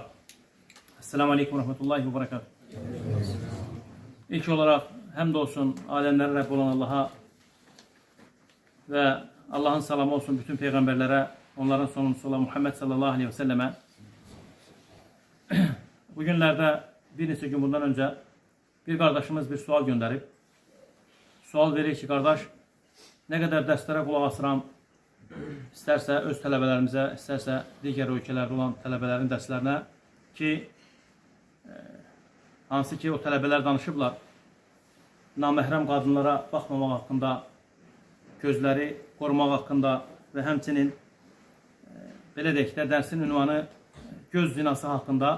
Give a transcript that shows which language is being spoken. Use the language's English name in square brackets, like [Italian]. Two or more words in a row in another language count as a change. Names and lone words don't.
[Arabic] السلام عليكم ورحمة الله وبركاته. [Turkish] İlk olarak hamdolsun alemlerin Rabbi olan Allah'a ve Allah'ın selamı olsun bütün peygamberlere, onların sonuncusu olan Muhammed [Arabic] صلى الله عليه وسلم. [Turkish] Bugünlerde bir neçə gün bundan önce bir kardeşimiz bir sual gönderip sual verir ki, kardeş, ne kadar derslere kulak asıram, isterse öz tələbələrimize, isterse diğer ülkelerde olan tələbələrin derslerine ki, [Azerbaijani] hansı ki o tələbələr danışıblar, naməhrəm qadınlara baxmamaq haqqında, gözləri qorumaq haqqında və həmçinin belə deyək də dərsin ünvanı göz zinası haqqında.